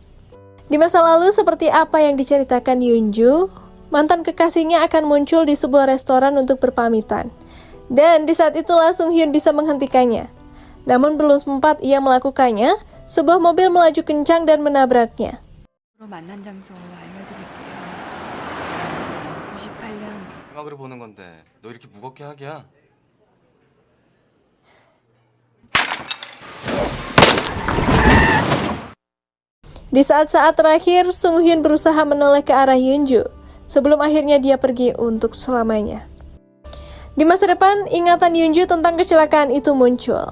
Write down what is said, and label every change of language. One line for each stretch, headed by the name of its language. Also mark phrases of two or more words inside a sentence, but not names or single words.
Indonesian: Di masa lalu, seperti apa yang diceritakan Yunju, mantan kekasihnya akan muncul di sebuah restoran untuk berpamitan. Dan di saat itulah Sung Hyun bisa menghentikannya. Namun belum sempat ia melakukannya, sebuah mobil melaju kencang dan menabraknya.
Korean: 만난 장소 알려드릴게요. 98년 마지막으로 보는 건데 너 이렇게 무겁게 하기야?
Indonesian: Di saat-saat terakhir, Sung Hyun berusaha menoleh ke arah Yoonju sebelum akhirnya dia pergi untuk selamanya. Di masa depan, ingatan Yoonju tentang kecelakaan itu muncul.